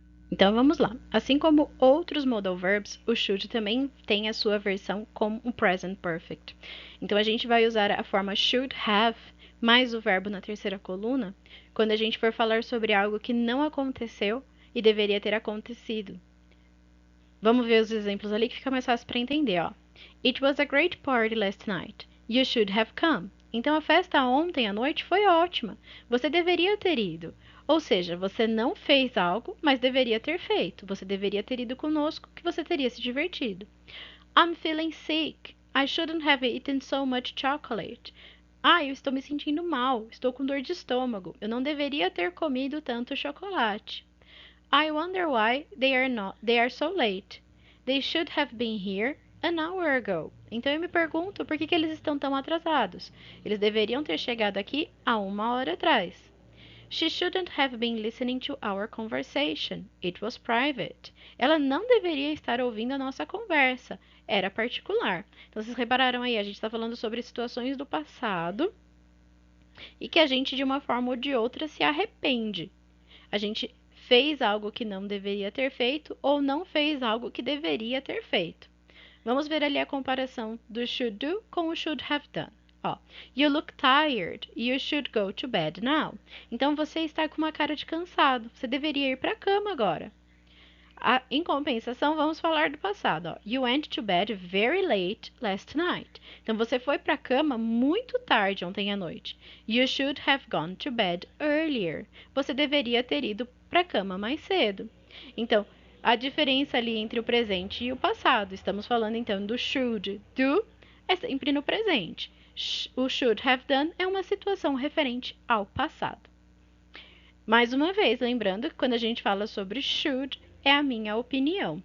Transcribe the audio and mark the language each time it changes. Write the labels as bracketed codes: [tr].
[pt] Então vamos lá. Assim como outros modal verbs, o should também tem a sua versão como um present perfect. Então a gente vai usar a forma should have mais o verbo na terceira coluna quando a gente for falar sobre algo que não aconteceu e deveria ter acontecido. Vamos ver os exemplos ali que fica mais fácil para entender, ó. [en] It was a great party last night. You should have come. [pt] Então a festa ontem à noite foi ótima. Você deveria ter ido. Ou seja, você não fez algo, mas deveria ter feito. Você deveria ter ido conosco, que você teria se divertido. [en] I'm feeling sick. I shouldn't have eaten so much chocolate. [pt] Eu estou me sentindo mal. Estou com dor de estômago. Eu não deveria ter comido tanto chocolate. [en] I wonder why they are so late. They should have been here an hour ago. [pt] Então eu me pergunto por que eles estão tão atrasados. Eles deveriam ter chegado aqui há 1 hora atrás. [en] She shouldn't have been listening to our conversation. It was private. [pt] Ela não deveria estar ouvindo a nossa conversa. Era particular. Então, vocês repararam aí, a gente está falando sobre situações do passado e que a gente, de uma forma ou de outra, se arrepende. A gente fez algo que não deveria ter feito ou não fez algo que deveria ter feito. Vamos ver ali a comparação do should do com o should have done. [en] Ó, you look tired. You should go to bed now. [pt] Então você está com uma cara de cansado. Você deveria ir para a cama agora. Em compensação, vamos falar do passado. Ó. [en] You went to bed very late last night. [pt] Então você foi para a cama muito tarde ontem à noite. [en] You should have gone to bed earlier. [pt] Você deveria ter ido para a cama mais cedo. Então, a diferença ali entre o presente e o passado. Estamos falando então do should do, é sempre no presente. O should have done é uma situação referente ao passado. Mais uma vez, lembrando que quando a gente fala sobre should, é a minha opinião.